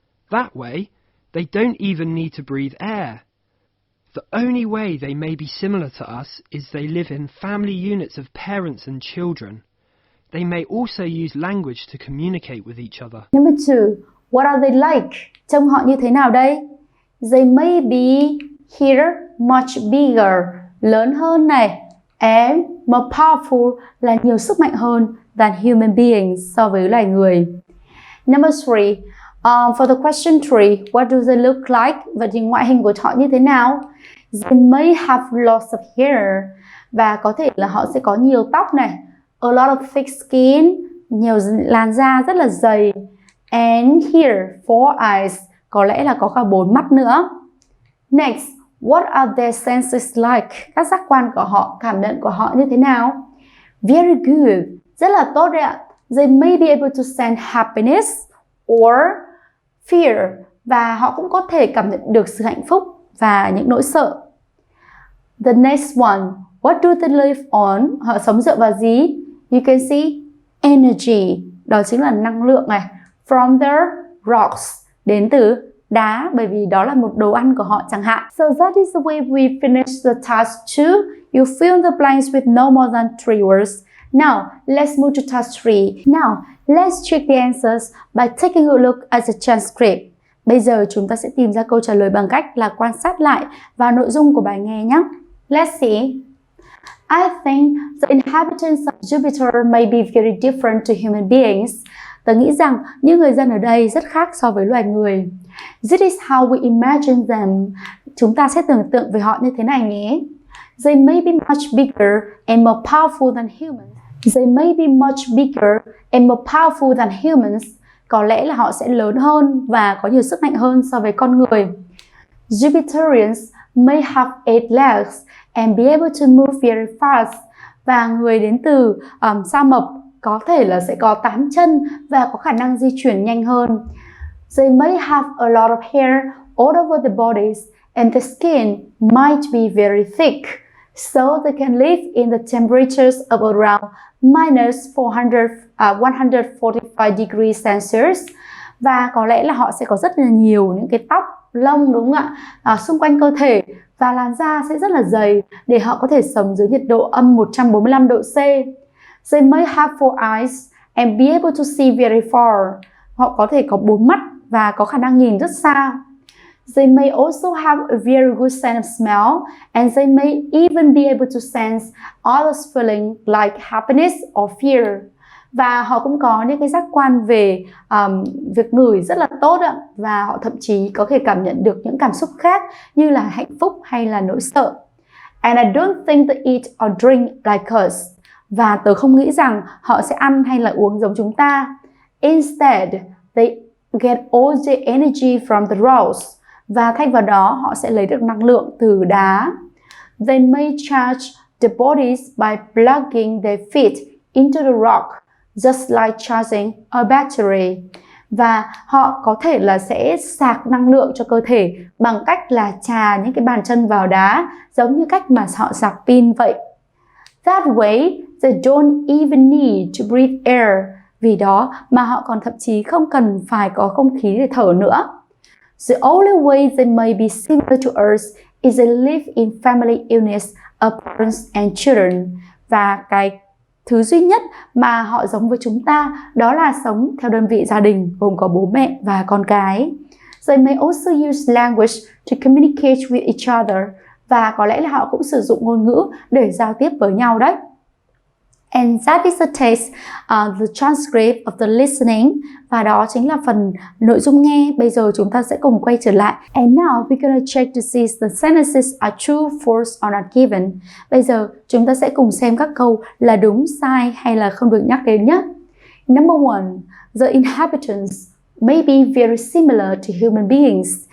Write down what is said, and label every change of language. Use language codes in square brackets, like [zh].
[en] That way, they don't even need to breathe air. The only way they may be similar to us is they live in family units of parents and children. They may also use language to communicate with each other. Number 2. What are they like? [vi] Trông họ như thế nào đây? [en] They may be here much bigger, [vi] lớn hơn này, [en] and more powerful [vi] là nhiều sức mạnh hơn [en] than human beings [vi] so với loài người. [en] Number 3. For the question 3, what do they look like? [vi] Vậy thì ngoại hình của họ như thế nào? [en] They may have lots of hair, [vi] và có thể là họ sẽ có nhiều tóc này, [en] a lot of thick skin, [vi] nhiều làn da rất là dày, [en] and here 4 eyes, [vi] có lẽ là có cả 4 mắt nữa. [en] Next, what are their senses like? [vi] Các giác quan của họ, cảm nhận của họ như thế nào? [en] Very good, [vi] rất là tốt đấy ạ. [en] They may be able to sense happiness or fear, [vi] và họ cũng có thể cảm nhận được sự hạnh phúc và những nỗi sợ. [en] The next one, what do they live on? [vi] Họ sống dựa vào gì? [en] You can see energy, [vi] đó chính là năng lượng này. [en] From the rocks, [vi] đến từ đá, bởi vì đó là một đồ ăn của họ chẳng hạn. [en] So that is the way we finish the task 2. You fill in the blanks with no more than 3 words. Now, let's move to task 3. Now, let's check the answers by taking a look at the transcript. [vi] Bây giờ chúng ta sẽ tìm ra câu trả lời bằng cách là quan sát lại vào nội dung của bài nghe nhé. [en] Let's see. I think the inhabitants of Jupiter may be very different to human beings. [vi] Tớ nghĩ rằng những người dân ở đây rất khác so với loài người. [en] This is how we imagine them. [vi] Chúng ta sẽ tưởng tượng về họ như thế này nhé. [en] They may be much bigger and more powerful than humans. They may be much bigger and more powerful than humans. [vi] Có lẽ là họ sẽ lớn hơn và có nhiều sức mạnh hơn so với con người. [en] Jupiterians may have 8 legs and be able to move very fast. [vi] Và người đến từ sao Mộc có thể là sẽ có 8 chân và có khả năng di chuyển nhanh hơn. [en] They may have a lot of hair all over the bodies and the skin might be very thick. So they can live in the temperatures of around minus 145 degrees Celsius. [vi] Và có lẽ là họ sẽ có rất là nhiều những cái tóc, lông đúng không ạ? Xung quanh cơ thể, và làn da sẽ rất là dày để họ có thể sống dưới nhiệt độ âm 145 độ C. [en] They may have 4 eyes and be able to see very far. [vi] Họ có thể có 4 mắt và có khả năng nhìn rất xa. [en] They may also have a very good sense of smell and they may even be able to sense others' feeling like happiness or fear. [vi] Và họ cũng có những cái giác quan về việc ngửi rất là tốt ạ. Và họ thậm chí có thể cảm nhận được những cảm xúc khác như là hạnh phúc hay là nỗi sợ. [en] And I don't think they eat or drink like us. [vi] Và tớ không nghĩ rằng họ sẽ ăn hay là uống giống chúng ta. [en] Instead, they get all the energy from the rocks. [vi] Và thay vào đó, họ sẽ lấy được năng lượng từ đá. [en] They may charge the bodies by plugging their feet into the rock, just like charging a battery. [vi] Và họ có thể là sẽ sạc năng lượng cho cơ thể bằng cách là chà những cái bàn chân vào đá, giống như cách mà họ sạc pin vậy. [en] That way, they don't even need to breathe air. [vi] Vì đó mà họ còn thậm chí không cần phải có không khí để thở nữa. [en] The only way they may be similar to us is they live in family units of parents and children. [vi] Và cái thứ duy nhất mà họ giống với chúng ta đó là sống theo đơn vị gia đình gồm có bố mẹ và con cái. [en] They may also use language to communicate with each other. [vi] Và có lẽ là họ cũng sử dụng ngôn ngữ để giao tiếp với nhau đấy. [en] And that is the text, the transcript of the listening. [vi] Và đó chính là phần nội dung nghe. Bây giờ chúng ta sẽ cùng quay trở lại. [en] And now we're gonna check to see if the sentences are true, false or not given. [vi] Bây giờ chúng ta sẽ cùng xem các câu là đúng, sai hay là không được nhắc đến nhé. [en] Number 1. The inhabitants may be very similar to human beings.